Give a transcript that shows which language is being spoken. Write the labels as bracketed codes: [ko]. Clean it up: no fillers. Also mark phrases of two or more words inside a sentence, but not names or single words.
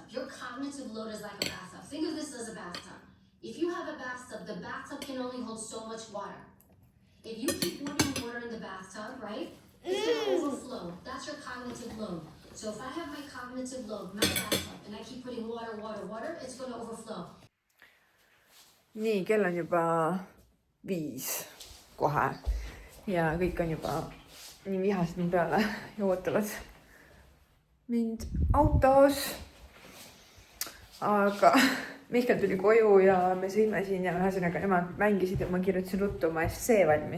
[en] Your cognitive load is like a bathtub. Think of this as a bathtub. If you have a bathtub, the bathtub can only hold so much water. If you keep putting water in the bathtub, right, it's gonna overflow. That's your cognitive load. So if I have my cognitive load, my bathtub, and I keep putting water, it's gonna overflow. [et] nii, kell on juba 5 kohe ja kõik on juba nii vihased mu peale ja ootavad mind autos. Aga Mihkel tuli koju ja me sõime siin ja ühesõnaga nemad mängisid ja ma kirjutasin ruttu oma essee valmis.